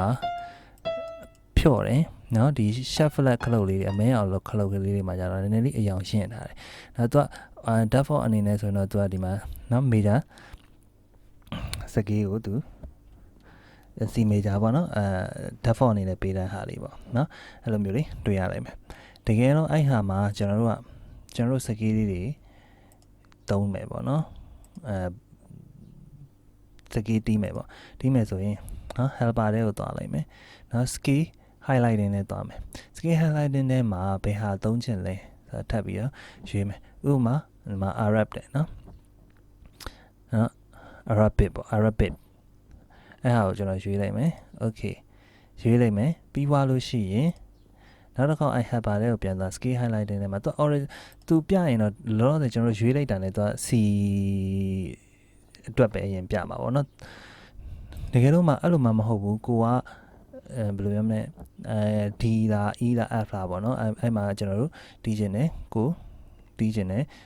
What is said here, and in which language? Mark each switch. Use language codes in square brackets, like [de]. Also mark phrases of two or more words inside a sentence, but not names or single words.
[my] ဖြော့တယ်နော်ဒီ shuffle ခလုတ်လေးတွေအမဲအောင်လို့ခလုတ်ကလေးတွေမှာကျတော့နည်းနည်းလေးအယောင်ရှင်းထားတယ်နောက်သူကdefault အနေနဲ့ဆိုတော့သူကဒီမှာနော် major စကေးကိုသူ [en] C major [my] ပေါ့နော်default အနေနဲ့ပေးတဲ့ဟာလေးပေါ့နော်အဲ့လိုမျိုးလေးတွေ့ရလိုက်မယ်တကယ်တော့အဲ့ဟာမှာကျွန်တော်တို့စကေးလေးတွေသုံးမယ်ပေါ့နော် စကေးတီးမယ်ပေါ့တီးမယ်ဆိုရင်နော် helper တွေကိုသွားလိုက်မယ်နော် [en] scale highlighting [my] နဲ့သွားမယ် [en] scale highlighting [my] နဲ့မှာဘယ်ဟာသုံးချင်လဲဆိုတော့ထပ်ပြီးတော့ရွေးမယ်ဥပမာဒီမှာ Arab တဲ့နော် Arabic ပေါ့ Arabic အဲ့ဟာကိုကျွန်တော်ရွေးလိုက်မယ် okay ရွေးလိုက်မယ်ပြီးသွားလို့ရှိရင်နောက်တစ်ခါအဲ့ helper တွေကိုပြန်သွား [en] scale highlighting [my] နဲ့မှာသူပြရင်တော့လောလောဆယ်ကျွန်တော်ရွေးလိုက်တာနဲ့သူက C အတွက်ပဲအရင်ပြမှာပေါ့နော်တကယ်လို့မှအဲ့လိုမှမဟုတ်ဘူးကိုကဘယ်လိုပြောမလဲD လား E လား F လားပေါ့နော်အဲ့မှာကျွန်တော်တို့တီးချင်တယ်ကိုတီးချင်တယ်